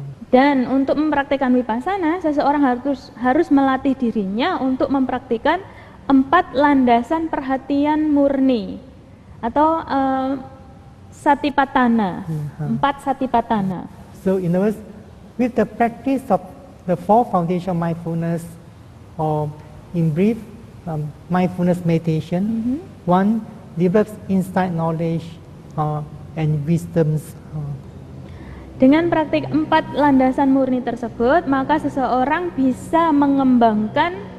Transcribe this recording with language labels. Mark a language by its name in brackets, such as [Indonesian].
[Indonesian] Dan untuk mempraktikkan vipassana, seseorang harus melatih dirinya untuk mempraktikkan 4 landasan perhatian murni atau Satipatthana. 4 Satipatthana. [English] So in other words, with the practice of the 4 foundation mindfulness, or in brief, mindfulness meditation, one develops insight knowledge and wisdoms. [Indonesian] Dengan praktik 4 landasan murni tersebut, maka seseorang bisa mengembangkan